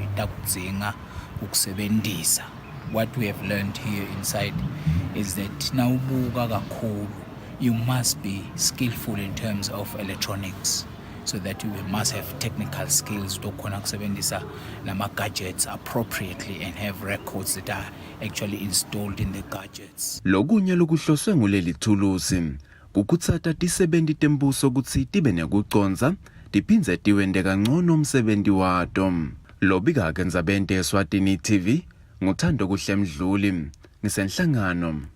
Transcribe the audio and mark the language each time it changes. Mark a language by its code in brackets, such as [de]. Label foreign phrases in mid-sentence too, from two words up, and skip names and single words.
[en] What we have learned here inside is that now you must be skillful in terms of electronics, so that you must have technical skills to connect gadgets appropriately and have records that are actually installed in the gadgets. [ss] Lokunye lokuhloswe nguleli thulusi kukutsata tisebenti tembuso kutsi tibe nekuconza tiphindze tiwende kangcono umsebenzi wato. Lobika Tindzaba Eswatini TV nguthando kuhle Mdluli nisenhlangano.